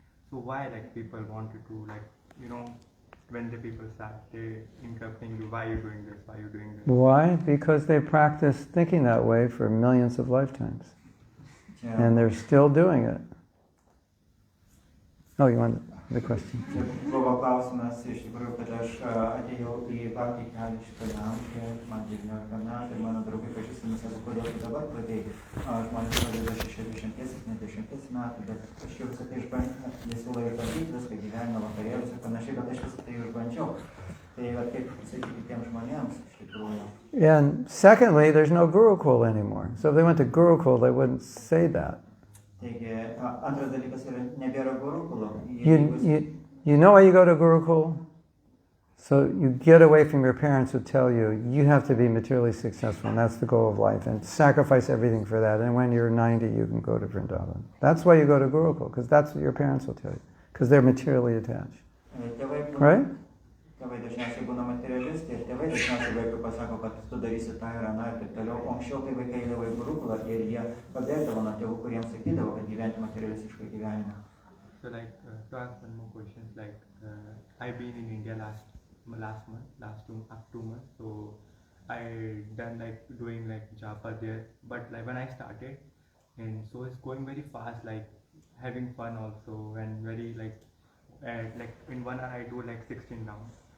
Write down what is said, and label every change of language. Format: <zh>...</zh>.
<en>So why like people wanted to like, when the people start, they interrupting you, why are you doing this, why are you doing this? Why? Because they practice thinking that way for millions of lifetimes. And they're still doing it. Oh, you want the question?</en> <lt>Buvo klausimas iš tikrųjų, kad aš atėjau į bhakti kelią šitą amžių, man 19 metų ir mano draugai pažįstami sako, kodėl tu dabar pradėjai. Žmonės pradeda 60-70 metų, bet aš jau visą tai išbandžiau, jie siūlo ir bandyti viską gyvenime, vakarėlius ir panašiai, bet aš visą tai išbandžiau. Tai kaip sakyti tiems žmonėms iš tikrųjų.</lt> <en>And secondly, there's no Gurukul anymore. So if they went to Gurukul, they wouldn't say that.</en> <lt>Taigi, antras dalykas yra nebėra gurukulo.</lt> <en>You know why you go to Gurukul? So you get away from your parents who tell you, you have to be materially successful, and that's the goal of life, and sacrifice everything for that, and when you're 90, you can go to Vrindavan. That's why you go to Gurukul, because that's what your parents will tell you, because they're materially attached. Right?</en> <lt>Tėvai dažniausiai būna materialistai ir tėvai dažniausiai vaikui pasako, kad tu darysi tą ir aną ir taip toliau. O anksčiau, kai vaikai eidavo į gurukulą ir jie pabėgdavo nuo tėvų, kuriems sakydavo, kad gyventi materialistiškai gyvenimą.</lt> <en>So like, to ask one more question, like, I've been in India last month, last 2 months, so I done like doing like japa there, but like when I started, and so it's going very fast, like having fun also, and very like in 1 hour I do like 16 rounds.</en>